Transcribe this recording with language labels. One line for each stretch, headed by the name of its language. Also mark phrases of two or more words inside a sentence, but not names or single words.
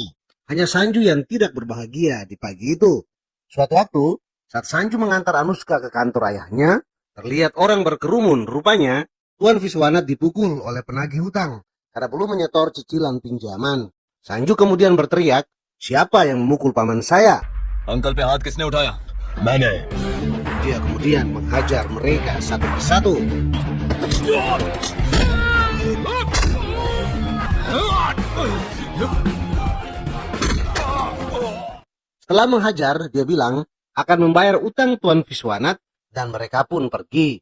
Indonesian: Hanya Sanju yang tidak berbahagia di pagi itu. Suatu waktu, saat Sanju mengantar Anushka ke kantor ayahnya, terlihat orang berkerumun. Rupanya, Tuan Viswanat dipukul oleh penagih hutang karena belum menyetor cicilan pinjaman. Sanju kemudian berteriak, siapa yang memukul paman saya?
Hindi: अंकल पे हाथ किसने उठाया? मैंने।
Indonesian: Dia kemudian menghajar mereka satu persatu. Setelah menghajar, dia bilang akan membayar utang Tuan Viswanat dan mereka pun pergi.